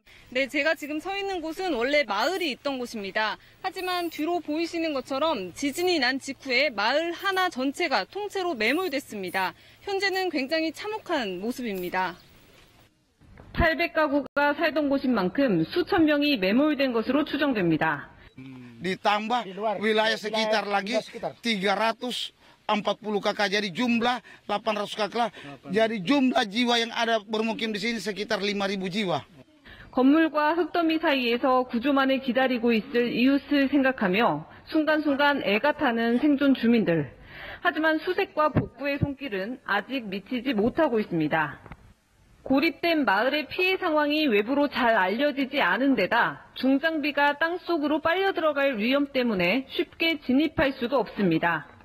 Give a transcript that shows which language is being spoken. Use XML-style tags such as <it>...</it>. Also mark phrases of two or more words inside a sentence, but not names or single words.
<ko>네, 제가 지금 서 있는 곳은 원래 마을이 있던 곳입니다. 하지만 뒤로 보이시는 것처럼 지진이 난 직후에 마을 하나 전체가 통째로 매몰됐습니다. 현재는 굉장히 참혹한 모습입니다. 800가구가 살던 곳인 만큼 수천 명이 매몰된 것으로 추정됩니다.</ko> <id>Ditambah wilayah sekitar lagi 340 kakak, jadi jumlah 800 kakak, jadi jumlah jiwa yang ada bermukim di sini sekitar 5.000 jiwa.</id> <ko>건물과 흙더미 사이에서 구조만을 기다리고 있을 이웃을 생각하며 순간순간 애가 타는 생존 주민들. 하지만 수색과 복구의 손길은 아직 미치지 못하고 있습니다. 고립된 마을의 피해 상황이 외부로 잘 알려지지 않은 데다 중장비가 땅속으로 빨려 들어갈 위험 때문에 쉽게 진입할 수도 없습니다.</ko>